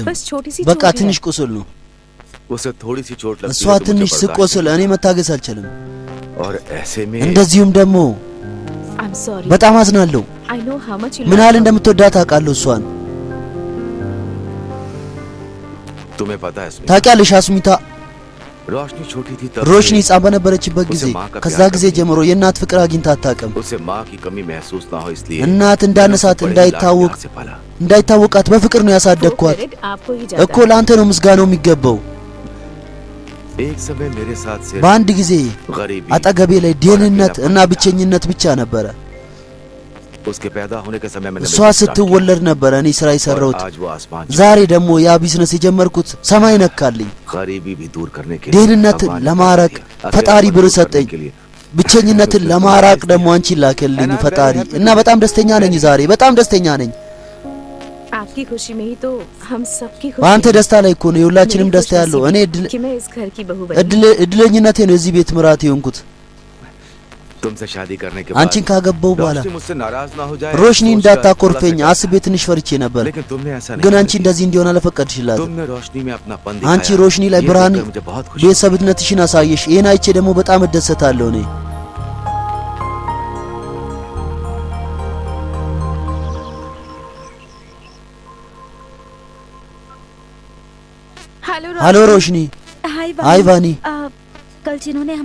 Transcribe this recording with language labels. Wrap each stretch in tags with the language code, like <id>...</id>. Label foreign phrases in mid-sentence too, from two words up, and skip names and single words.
<hi>बस छोटी सी</hi> <am>በቃ ትንሽ ቁስል ነው</am> <hi>उसे थोड़ी सी चोट लगी</hi> <am>እሷ ትንሽ ስቆስል እኔ መታገስ አልችልም</am> <hi>और ऐसे में</hi> <am>እንደዚሁም ደግሞ</am> <en>I'm sorry</en> <am>በጣም አዝናለሁ</am> <en>I know how much you</en> <am>ምን</am> <en>love</en> <am>ያህል</am> <en>her.</en> <am>እንደምትወዳት አውቃለሁ እሷን</am> <hi>तुम्हें पता है स्मिता</hi> <am>ታውቂያለሽ አስሚታ</am> <hi>रोशनी छोटी थी तब</hi> <am>ሮሽኒ ሕፃን በነበረችበት ጊዜ ከዛ ጊዜ ጀምሮ የእናት ፍቅር አግኝታ አታውቅም</am> <hi>उसे माँ की कमी महसूस ना हो इसलिए</hi> <am>እናት እንዳነሳት እንዳይታወቃት በፍቅር ነው</am> <hi>वो</hi> <am>ያሳደግኳት</am> <hi>credit आपको ही जाता</hi> <am>እኮ ላንተ ነው ምስጋናው የሚገባው</am> <hi>एक समय मेरे साथ से</hi> <am>በአንድ ጊዜ</am> <hi>गरीबी</hi> <am>አጠገቤ ላይ ድህነት እና ብቸኝነት ብቻ ነበረ</am> <hi>उसके पैदा होने के समय मैंने</hi> <am>እሷ ስትወለድ ነበረ እኔ ስራ የሰራሁት</am> <hi>आज वो आसमान</hi> <am>ዛሬ ደግሞ ያ ቢዝነስ የጀመርኩት ሰማይ ነካልኝ</am> <hi>गरीबी भी दूर करने के</hi> <am>ድህነት</am> <hi>भगवान ने</hi> <am>ለማረቅ</am> <hi>कर दिया।</hi> <am>ፈጣሪ</am> <hi>अगले</hi> <am>ብር</am> <hi>को करने</hi> <am>ሰጠኝ</am> <hi>के लिए</hi> <am>ብቸኝነትን ለማራቅ ደግሞ አንቺ ላከልኝ ፈጣሪ እና በጣም ደስተኛ ነኝ ዛሬ በጣም ደስተኛ ነኝ</am> <hi>आपकी खुशी में ही तो हम सबकी खुशी</hi> <am>አንተ ደስታ ላይ እኮ ነው የሁላችንም ደስታ ያለው እኔ</am> <hi>कि मैं इस घर की बहू बनी</hi> <am>እድለኝነቴ ነው እዚህ ቤት ምራት የሆንኩት</am> <hi>तुमसे शादी करने के बाद</hi> <am>አንቺን ካገባው በኋላ</am> <hi>रोशनी मुझसे नाराज ना हो जाए</hi> <am>ሮሽኒ እንዳታኮርፈኝ አስቤ ትንሽ ፈርቼ ነበር</am> <hi>लेकिन तुमने ऐसा</hi> <am>ግን</am> <hi>नहीं</hi> <am>አንቺ እንደዚህ እንዲሆን አልፈቀድሽላት</am> <hi>तुमने रोशनी में अपनापन</hi> <am>አንቺ</am> <hi>दिखाया</hi> <am>ሮሽኒ ላይ</am> <hi>ये</hi> <am>ብርሃን</am> <hi>देखकर मुझे बहुत खुशी</hi> <am>ቤተሰብነትሽን አሳየሽ ይሄን አይቼ ደግሞ በጣም እደሰታለሁ እኔ हेलो रोशनी हाय वानी</am> <hi>कल जिन्होंने हमारी</hi>